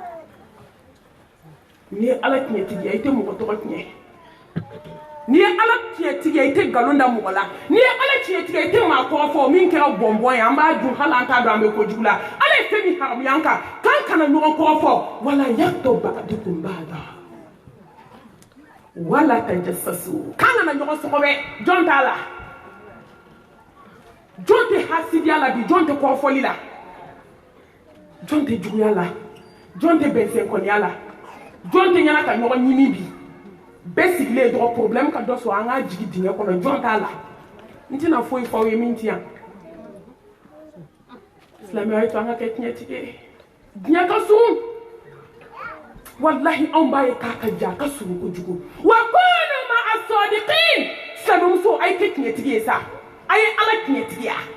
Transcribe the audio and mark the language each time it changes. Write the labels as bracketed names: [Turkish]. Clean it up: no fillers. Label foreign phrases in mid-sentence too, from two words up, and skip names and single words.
[Bambara] n'i ye ala tiɲɛtigiya i tɛ mɔgɔ tɔgɔ tiɲɛ n'i ye ala tiɲɛtigiya i tɛ nkalon da mɔgɔ la n'i ye ala tiɲɛtigiya i tɛ maa kɔrɔ fɔ min kɛra bɔnbɔn ye an b'a dun hali an t'a dɔn an bɛ kojugu la ala ye fɛn min haramuya an kan k'an kana ɲɔgɔn kɔrɔ fɔ [Arabic] ولا يغتب بعضكم بعضا ولا تجسسوا [Bambara] k'an kana ɲɔgɔn sɔgɔbɛ jɔn t'a la jɔn tɛ hasidiya la bi jɔn tɛ kɔrɔfɔli la jɔn tɛ juguya la jɔn tɛ bɛnsɛnkɔniya la jɔn tɛ ɲɛna ka ɲɔgɔn ɲimi bi bɛɛ sigilen dɔrɔn problème ka dɔ sɔrɔ an k'a jigi dingɛ kɔnɔ jɔn t'a la n tɛna foyi fɔ aw ye min ti yan silamɛya ye to an ka kɛ tiɲɛtigi ye diɲɛ ka surun wallahi anw b'a ye k'a ka jan a ka surun kojugu [Arabic] وكونوا مع الصادقين [Bambara] silamɛmuso a ye kɛ tiɲɛtigi ye sa a ye ala tiɲɛtigiya